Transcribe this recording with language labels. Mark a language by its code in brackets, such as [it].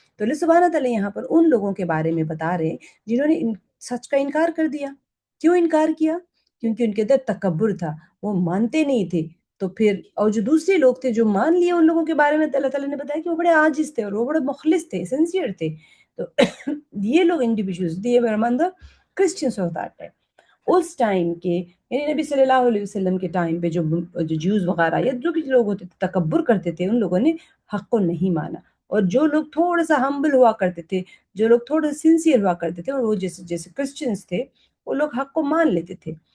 [ur] تو اللہ سبحانہ تعالیٰ یہاں پر ان لوگوں کے بارے میں بتا رہے ہیں جنہوں نے سچ کا انکار کر دیا. کیوں انکار کیا؟ کیونکہ ان کے اندر تکبر تھا، وہ مانتے نہیں تھے. تو پھر اور جو دوسرے لوگ تھے جو مان لیے، ان لوگوں کے بارے میں اللہ تعالیٰ نے بتایا کہ وہ بڑے عاجز تھے اور وہ بڑے مخلص تھے، سنسیئر تھے. تو یہ لوگ [en] Individuals they were among the Christians of that time. [ur] اس time کے یعنی نبی صلی اللہ علیہ وسلم کے ٹائم پہ جو جوز وغیرہ یا جو بھی لوگ ہوتے تھے تکبر کرتے تھے، ان لوگوں نے حق کو نہیں مانا. اور جو لوگ تھوڑا سا ہمبل ہوا کرتے تھے، جو لوگ تھوڑا سنسیئر ہوا کرتے تھے، اور وہ جیسے جیسے کرسچنس تھے، وہ لوگ حق کو مان لیتے تھے.